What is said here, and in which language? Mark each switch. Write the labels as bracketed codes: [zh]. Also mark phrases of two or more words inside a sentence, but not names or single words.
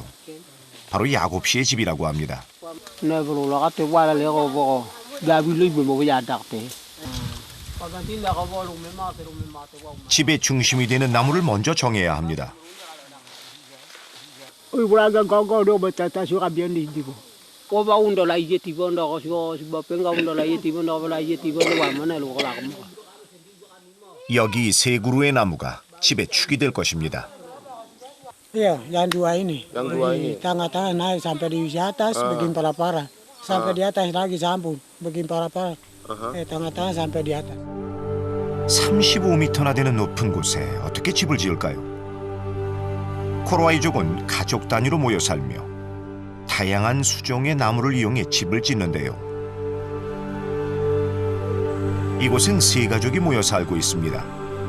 [ko] 바로 야곱씨의 집이라고 합니다. 집의 중심이 되는 나무를 먼저 정해야 합니다. 여기 세 그루의 나무가 집의 축이 될 것입니다. [id] Iya, yang dua ini. Yang dua ini. Tengah-tengah naik sampai di atas, begini parah-parah. Sampai di atas lagi sambung, begini parah-parah. Tengah-tengah sampai di atas. [ko] 35m나 되는 높은 곳에 어떻게 집을 지을까요? 코로와이족은 가족 단위로 모여 살며 다양한 수종의 나무를 이용해 집을 짓는데요. 이곳엔 세 가족이 모여 살고 있습니다.